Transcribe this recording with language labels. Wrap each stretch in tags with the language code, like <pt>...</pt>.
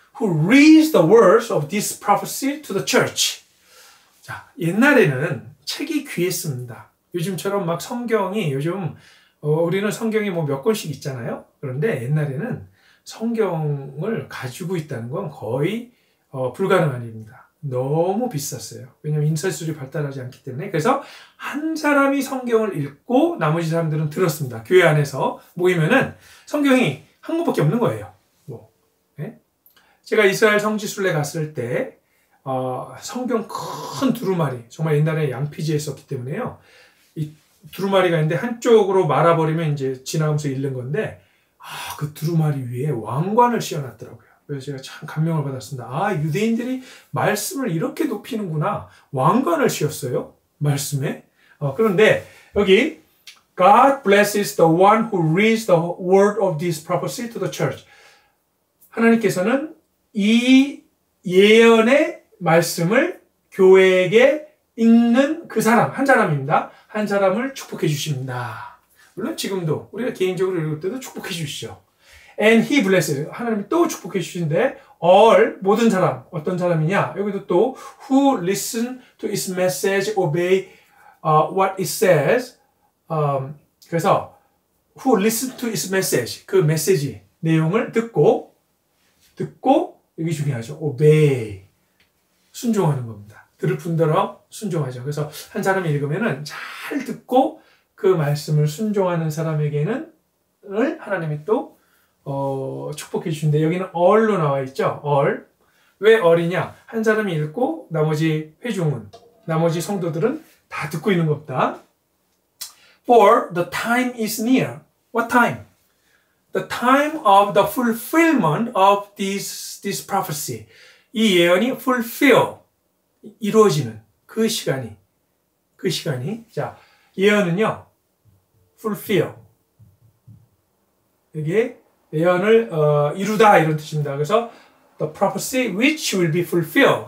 <en>Who reads the words of this prophecy to the church.</en> <ko>자, 옛날에는 책이 귀했습니다. 요즘처럼 막 성경이 우리는 성경이 뭐 몇 권씩 있잖아요. 그런데 옛날에는 성경을 가지고 있다는 건 거의 불가능한 일입니다. 너무 비쌌어요. 왜냐하면 인쇄술이 발달하지 않기 때문에. 그래서 한 사람이 성경을 읽고 나머지 사람들은 들었습니다. 교회 안에서 모이면은 성경이 한 권밖에 없는 거예요. 네? 제가 이스라엘 성지순례 갔을 때 성경 큰 두루마리, 정말 옛날에 양피지에 썼기 때문에요. 이 두루마리가 있는데 한쪽으로 말아버리면 이제 지나가면서 읽는 건데 그 두루마리 위에 왕관을 씌워놨더라고요. 그래서 제가 참 감명을 받았습니다. 유대인들이 말씀을 이렇게 높이는구나. 왕관을 씌웠어요. 말씀에. 그런데 여기</ko> <en>God blesses the one who reads the word of this prophecy to the church.</en> <ko>하나님께서는 이 예언의 말씀을 교회에게 읽는 그 사람, 한 사람입니다. 한 사람을 축복해 주십니다. 물론 지금도 우리가 개인적으로 읽을 때도 축복해 주시죠.</ko> <en>And he blesses.</en> <ko>하나님이 또 축복해 주시는데 all, 모든 사람, 어떤 사람이냐? 여기도 또</ko> <en>who listen to his message, obey what it says.</en> <ko>그래서</ko> <en>who listen to his message,</en> <ko>그 메시지 내용을 듣고 여기 중요하죠. obey. 순종하는 겁니다. 들을 분들어 순종하죠. 그래서 한 사람이 읽으면은 잘 듣고 그 말씀을 순종하는 사람에게는 하나님이 또 축복해 주신데 여기는 all로 나와 있죠. all. 왜 all이냐? 한 사람이 읽고 나머지 회중은, 나머지 성도들은 다 듣고 있는 겁니다.</ko> <en>For the time is near. What time? The time of the fulfillment of this prophecy.</en> <ko>이 예언이 fulfill, 이루어지는 그 시간이. 자, 예언은요, fulfill. 이게 예언을 이루다 이런 뜻입니다. 그래서</ko> <en>the prophecy which will be fulfilled.</en>